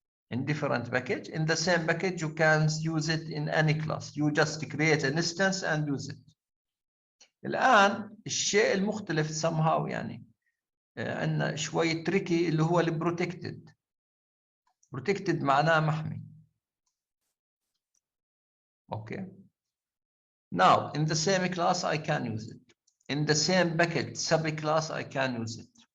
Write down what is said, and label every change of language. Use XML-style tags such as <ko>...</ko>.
<en>In different package, in the same package you can use it in any class. You just create an instance and use it.</en> <ar>الآن الشيء المختلف somehow يعني عندنا شوي tricky اللي هو البروتكتد. protected معناه محمي.</ar> <en>Okay. Now in the same class I can use it. In the same package subclass I can use it.</en>